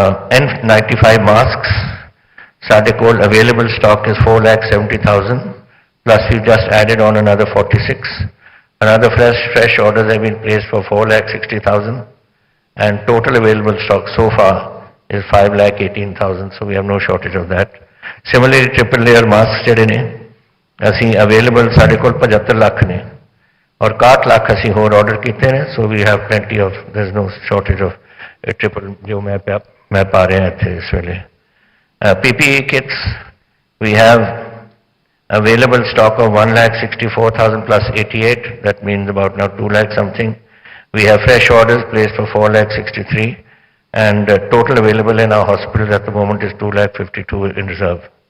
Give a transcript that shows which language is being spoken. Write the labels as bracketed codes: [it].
[en] N95 masks, Sadekol available stock is 4,70,000. Plus we've just added on another 46. Another fresh orders have been placed for 4,60,000 and total available stock so far is 5,18,000, so we have no shortage of that. Similarly, triple layer masks [pa] ਜਿਹੜੇ ਨੇ ਅਸੀਂ available ਸਾਡੇ ਕੋਲ 75 ਲੱਖ ਨੇ ਔਰ 61 ਲੱਖ ਅਸੀਂ ਹੋਰ order ਕੀਤੇ ਨੇ, [en] so we have plenty of, there's no shortage of triple [pa] ਜੋ ਮੈਂ ਪਾ ਰਿਹਾ ਇੱਥੇ ਇਸ ਵੇਲੇ. [en] PPE kits, we have available stock of 1,64,000 plus 88, that means about now 2 lakh something. We have fresh orders placed for 4,63,000 and total available in our hospitals at the moment is 2,52,000 in reserve.